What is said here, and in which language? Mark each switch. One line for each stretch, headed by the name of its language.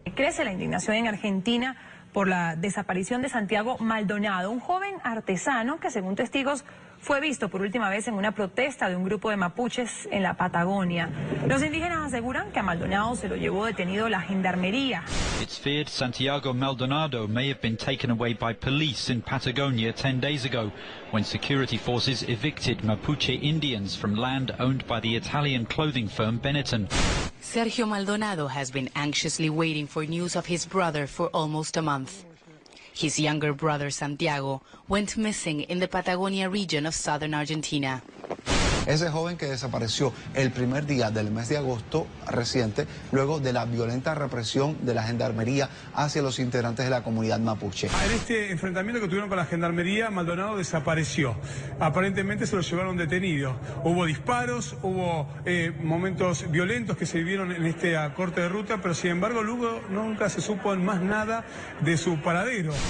Spanish: Crece la indignación en Argentina por la desaparición de Santiago Maldonado, un joven artesano que, según testigos, fue visto por última vez en una protesta de un grupo de mapuches en la Patagonia. Los indígenas aseguran que a Maldonado se lo llevó detenido la gendarmería.
English: It's feared Santiago Maldonado may have been taken away by police in Patagonia 10 days ago, when security forces evicted Mapuche Indians from land owned by the Italian clothing firm Benetton. Sergio Maldonado has been anxiously waiting for news of his brother for almost a month. His younger brother, Santiago, went missing in the Patagonia region of southern Argentina.
Spanish: Ese joven que desapareció el primer día del mes de agosto reciente, luego de la violenta represión de la gendarmería hacia los integrantes de la comunidad mapuche. En este enfrentamiento que tuvieron con la gendarmería, Maldonado desapareció. Aparentemente se lo llevaron detenido. Hubo disparos, hubo momentos violentos que se vivieron en este corte de ruta, pero sin embargo luego nunca se supo más nada de su paradero.